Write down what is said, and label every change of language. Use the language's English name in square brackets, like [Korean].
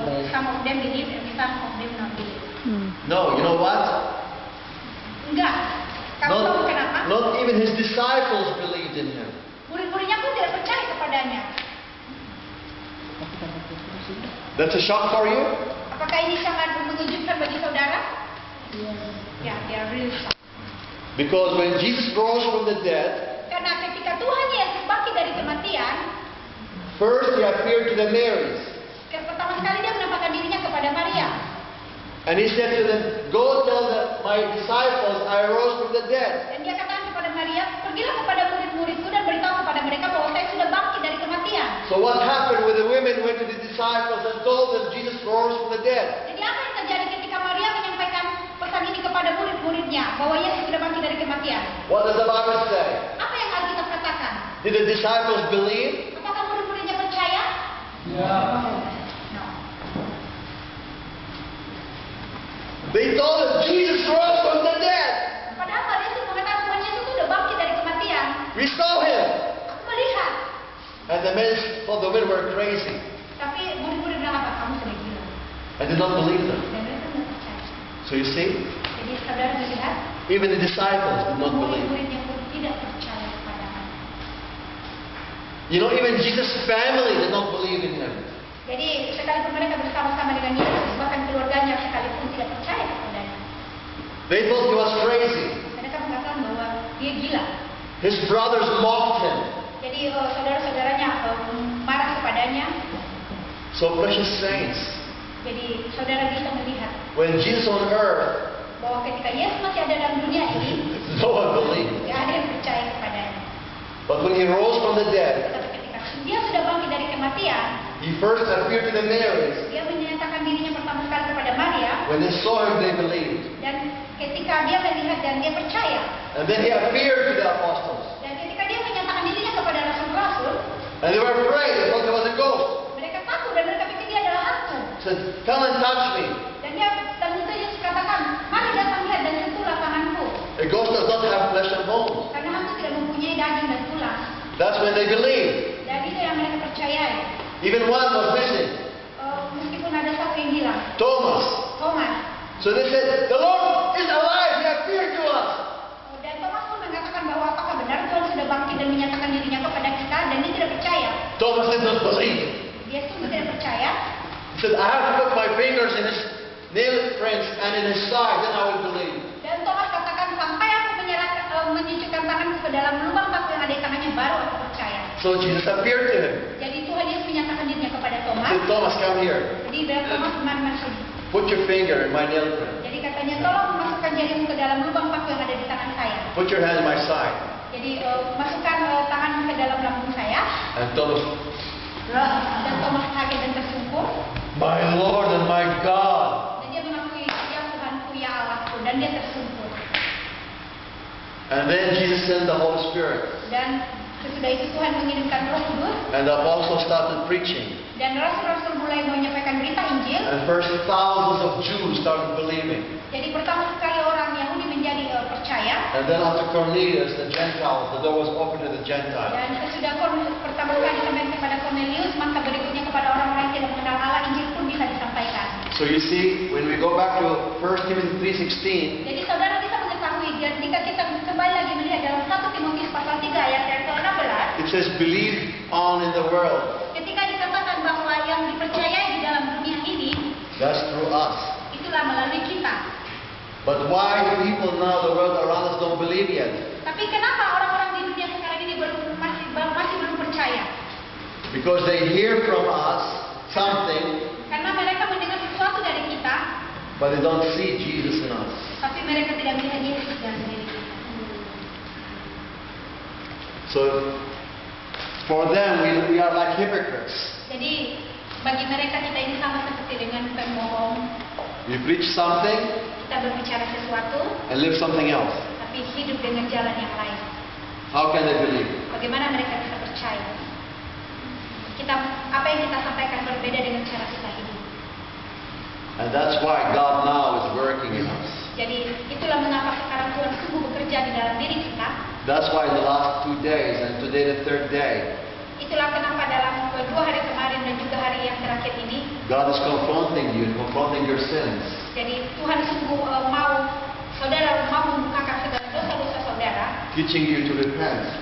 [English] Some of them believe and some of them not believe. No, you know what? [Indonesian] Enggak. Kamu tahu kenapa? [English] Not even His disciples believed in Him. [Indonesian] Murid-muridnya pun tidak percaya kepadanya. [English] That's a shock for you? [Indonesian] Apakah ini sangat mengejutkan bagi saudara? Ya, dia [English] really shocked. Because when Jesus rose from the dead, [Indonesian] Karena ketika Tuhan Yesus bangkit dari kematian, [English] first He appeared to the Marys. [Indonesian] pertama sekali dia menampakkan dirinya kepada Maria. [English] And He said to them, go tell my disciples I rose from the dead. [Indonesian] Dan dia katakan kepada Maria, pergilah kepada murid-muridku dan beritahu kepada mereka bahwa saya sudah bangkit dari kematian. [English] So what happened when the women went to the disciples and told them Jesus rose from the dead? [Indonesian] Jadi apa yang terjadi ketika Maria menyampaikan pesan ini kepada murid-muridnya bahwa Yesus sudah bangkit dari kematian? [English] What does the Bible say? [Indonesian] Apa yang Alkitab katakan? [English] Did the disciples believe? [Indonesian] Apakah murid-muridnya percaya? Ya. [English] No. They told them Jesus rose from the dead. [Indonesian] Padahal Maria itu mengatakan Tuhan Yesus sudah bangkit dari kematian. [English] We saw Him. [Indonesian] Aku melihat. [English] And the men thought the women were crazy. [Indonesian] Tapi murid-murid bilang apa? Kamu sudah gila. [English] I did not believe them. [Indonesian] Dan mereka tidak percaya. [English] So you see, [Indonesian] Jadi saudara melihat, [English] even the disciples did not believe. [Indonesian] murid-muridnya pun tidak percaya kepada Allah. [English] You know, even Jesus' family did not believe in Him. [Indonesian] Jadi sekalipun mereka bersama-sama dengan Yesus, bahkan keluarganya sekalipun tidak percaya kepadanya. [English] They thought He was crazy. [Indonesian] Mereka mengatakan bahwa dia gila. [English] His brothers mocked Him. [Indonesian] Jadi saudara-saudaranya marah kepadanya. [English] So precious saints, [Indonesian] Jadi saudara bisa melihat [English] when Jesus on earth, [Indonesian] bahwa ketika Yesus masih ada dalam dunia ini, [English] no one believed. [Indonesian] tidak ada yang percaya kepadanya. [English] But when He rose from the dead, [Indonesian] Tetapi ketika dia sudah bangkit dari kematian, [English] He first appeared to the Marys. [Indonesian] dia menyatakan dirinya pertama kali kepada Maria. [English] When they saw Him, they believed. [Indonesian] Dan ketika dia melihat dan dia percaya, [English] And then He appeared to the apostles. [Indonesian] dan ketika dia menyatakan dirinya kepada rasul-rasul, [English] And they were afraid. They thought He was a ghost. [Indonesian] mereka takut dan mereka pikir dia adalah hantu. [English] Said, come and touch me. [Indonesian] Dan itu Yesus katakan, mari datang lihat dan sentuhlah tanganku. [English] A ghost does not have flesh and bones. [Indonesian] Karena hantu tidak mempunyai daging dan tulang. [English] That's when they believed. [Indonesian] Dan itu yang mereka percayai. [English] Even one was missing, [Indonesian] Meskipun ada satu yang hilang, Thomas. Thomas. [English] So they said, the Lord is alive. He appeared to us. [Indonesian] Dan Thomas pun mengatakan bahwa apakah benar Tuhan sudah bangkit dan menyatakan dirinya kepada kita, dan dia tidak percaya. [English] Thomas did not believe. [Indonesian] Dia sungguh tidak percaya. [English] He said, I have to put my fingers in His nail prints and in His side, then I will believe. [Indonesian] Dan Thomas katakan, sampai aku menyucikan tanganku ke dalam lubang paku yang ada di tangannya, baru aku percaya. [English] So Jesus appeared to him. [Indonesian] Jadi Tuhan Yesus menyatakan dirinya kepada Thomas. [English] He said, Thomas, come here. [Indonesian] Jadi bilang, Thomas, mari sini. [English] Put your finger in my nail print. [Indonesian] Jadi katanya, tolong masukkan jarimu ke dalam lubang paku yang ada di tangan saya. [English] Put your hand in my side. [Indonesian] Jadi masukkan tanganmu ke dalam lambung saya. [English] And Thomas, [Indonesian] Dan Thomas kaget dan tersungkur. [English] my Lord and my God. [Indonesian] Dan dia mengakui, ya Tuhanku, ya Allahku. Dan dia tersungkur. [English] And then Jesus sent the Holy Spirit. [Indonesian] Dan sesudah itu Tuhan mengirimkan Roh Kudus. [English] And the apostles started preaching. [Indonesian] Dan rasul-rasul mulai menyampaikan berita Injil. [English] And first thousands of Jews started believing. [Indonesian] Jadi pertama sekali orang Yahudi menjadi percaya. [English] And then after Cornelius, the Gentiles, the door was open to the Gentiles. [Indonesian] Dan sesudah pertama kali sampai kepada Cornelius, maka berikutnya kepada orang-orang yang tidak mengenal Allah, Injil pun bisa disampaikan. [English] So you see, when we go back to 1 Timothy 3:16, [Indonesian] Jadi saudara bisa mengetahui, dan jika kita kembali lagi melihat dalam 1 Timotius pasal 3 ayat yang ke-16, [English] it says, believe on in the world. [Indonesian] ketika dikatakan bahwa yang dipercayai di dalam dunia ini, [English] That's through us. [Indonesian] itulah melalui kita. [English] But why do people now, the world around us, don't believe yet? [Indonesian] Tapi kenapa orang-orang di dunia sekarang ini masih belum percaya? [English] Because they hear from us something, [Indonesian] Karena mereka mendengar sesuatu dari kita, [English] but they don't see Jesus in us. [Indonesian] tapi mereka tidak melihat Yesus dalam diri kita. [English] So, For them, we are like hypocrites. [Indonesian] Jadi bagi mereka kita ini sama seperti dengan pembohong. [English] We preach something [Indonesian] Kita berbicara sesuatu, [English] and live something else. [Indonesian] tapi hidup dengan jalan yang lain. [English] How can they believe? [Indonesian] Bagaimana mereka bisa percaya? Apa yang kita sampaikan berbeda dengan cara kita hidup. [English] And that's why God now is working in us. [Indonesian] Jadi itulah mengapa sekarang Tuhan sungguh bekerja di dalam diri kita. [English] That's why in the last 2 days and today the third day, [Indonesian] Itulah kenapa dalam 2 hari kemarin dan juga hari yang terakhir ini, [English] God is confronting you and confronting your sins. [Indonesian] jadi Tuhan sungguh saudara mau membukakan segala dosa-dosa saudara, [English] Teaching you to repent.